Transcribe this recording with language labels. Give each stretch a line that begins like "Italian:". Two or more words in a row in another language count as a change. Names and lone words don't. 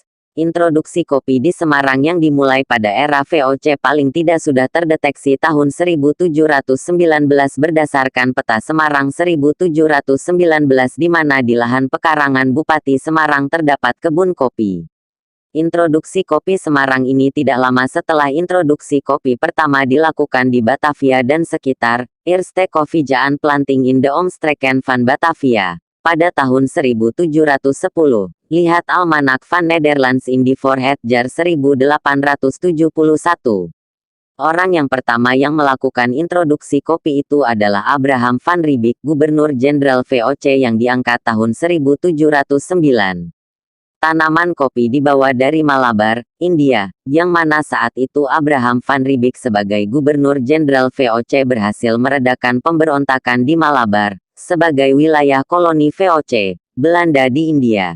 Indonesian: Introduksi kopi di Semarang yang dimulai pada era VOC paling tidak sudah terdeteksi tahun 1719 berdasarkan peta Semarang 1719 di mana di lahan pekarangan Bupati Semarang terdapat kebun kopi. Introduksi kopi Semarang ini tidak lama setelah introduksi kopi pertama dilakukan di Batavia dan sekitar, Eerste Koffiejaan Planting in de Omstreken van Batavia, pada tahun 1710. Lihat Almanak van Nederlands in die Voorhet jaar 1871. Orang yang pertama yang melakukan introduksi kopi itu adalah Abraham van Riebeeck, Gubernur Jenderal VOC yang diangkat tahun 1709. Tanaman kopi dibawa dari Malabar, India, yang mana saat itu Abraham van Riebeeck sebagai Gubernur Jenderal VOC berhasil meredakan pemberontakan di Malabar, sebagai wilayah koloni VOC, Belanda di India.